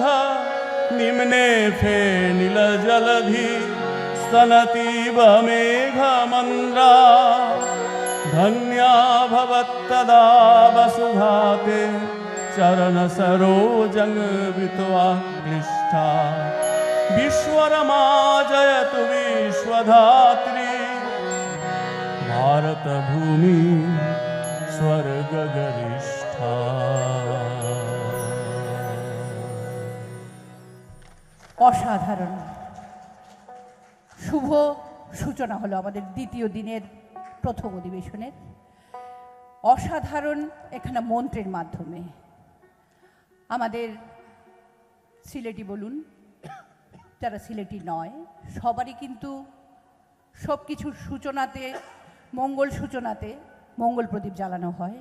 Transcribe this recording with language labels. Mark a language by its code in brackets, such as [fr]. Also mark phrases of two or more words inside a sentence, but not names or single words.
[sa] निम्ने फेनिलजलधि स्तनतीव मेघमन्द्रा धन्या भवत्तदा वसुधाते चरणसरोजं वृत्वा क्लिष्टा विश्वरमा जयतु विश्वधात्री भारत भूमि स्वर्ग गरिष्ठा। [bn] অসাধারণ শুভ সূচনা হলো আমাদের দ্বিতীয় দিনের প্রথম অধিবেশনের। অসাধারণ এখানে মন্ত্রের মাধ্যমে আমাদের সিলেটি বলুন, যারা সিলেটি নয়, সবারই কিন্তু সব কিছুর সূচনাতে, মঙ্গল সূচনাতে মঙ্গল প্রদীপ জ্বালানো হয়।